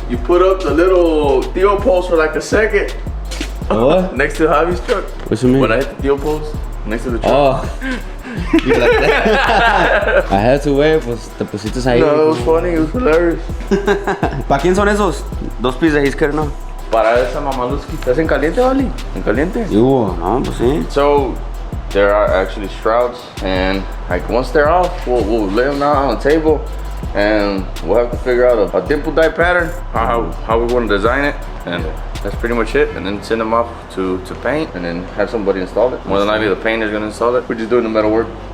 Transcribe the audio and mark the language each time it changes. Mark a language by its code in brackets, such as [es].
[en] You put up the little Theo post for like a second, What? Next to Javi's truck. What you mean? When I hit the deal post, next to the truck. Oh. You like that? I had to wait, [es] pues te pusiste ahí. [en] No, it was funny, it was hilarious. [es] ¿Para quién son esos dos pieces de Isker, no? Para esa mamaluski. ¿Estás en caliente, Vali? ¿En caliente? No, pues sí. [en] So, there are actually shrouds, and like once they're off, we'll lay them out on the table, and we'll have to figure out a dimple dye pattern, how we want to design it, and that's pretty much it. And then send them off to paint, and then have somebody install it. More than likely, the painter's gonna install it. We're just doing the metal work.